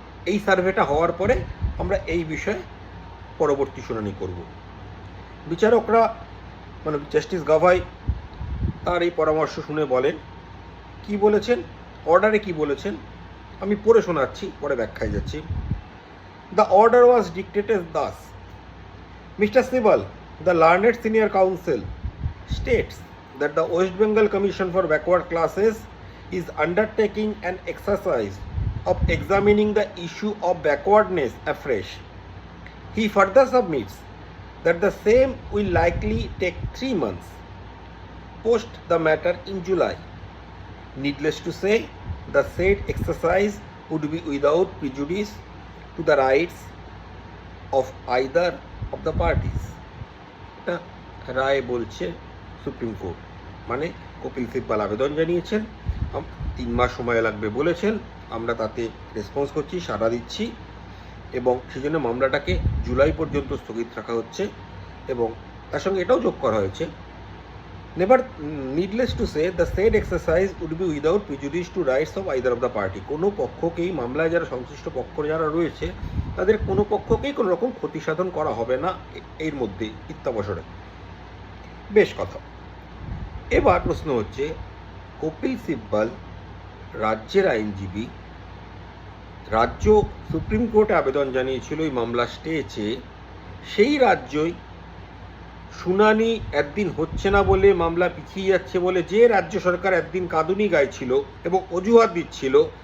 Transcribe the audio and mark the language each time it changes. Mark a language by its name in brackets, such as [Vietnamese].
[Bangla] এই সার্ভেটা হওয়ার পরে আমরা এই বিষয়ে পরবর্তী শুনানি করব। বিচারকরা মানে জাস্টিস গাভাই তার এই পরামর্শ শুনে বলেন, কি বলেছেন, অর্ডারে কি বলেছেন আমি পড়ে শোনাচ্ছি, পরে ব্যাখ্যায় যাচ্ছি। [English] The order was dictated thus: Mr. Sibal, the learned senior counsel, states that the West Bengal Commission for Backward Classes is undertaking an exercise of examining the issue of backwardness afresh. He further submits that the same will likely take 3 months. Post the matter in July. Needless to say, the said exercise would be without prejudice to the rights of either of the parties. [Bangla] এটা রায় বলছে supreme court. মানে কপিল সিব্বল আবেদন জানিয়েছেন, 3 মাস সময় লাগবে বলেছেন, আমরা তাতে রেসপন্স করছি, সাড়া দিচ্ছি, এবং সেই জন্য মামলাটাকে জুলাই পর্যন্ত স্থগিত রাখা হচ্ছে। এবং তার সঙ্গে এটাও যোগ করা হয়েছে, [English] needless to say, the said exercise would be without prejudice to rights of either of the party. [Bangla] কোনো পক্ষকেই, মামলায় যারা সংশ্লিষ্ট পক্ষ যারা রয়েছে তাদের কোনো পক্ষকেই কোনো রকম ক্ষতি সাধন করা হবে না এর মধ্যে ইত্যাবসরে। বেশ কথা। এবার প্রশ্ন হচ্ছে, কপিল সিব্বল রাজ্যের আইনজীবী, রাজ্য সুপ্রিম কোর্টে আবেদন জানিয়েছিল এই মামলা স্টে চেয়ে, সেই রাজ্যই শুনানি একদিন হচ্ছে না বলে, মামলা পিছিয়ে যাচ্ছে বলে যে রাজ্য সরকার একদিন কাঁদুনি গাইছিল এবং অজুহাত দিচ্ছিল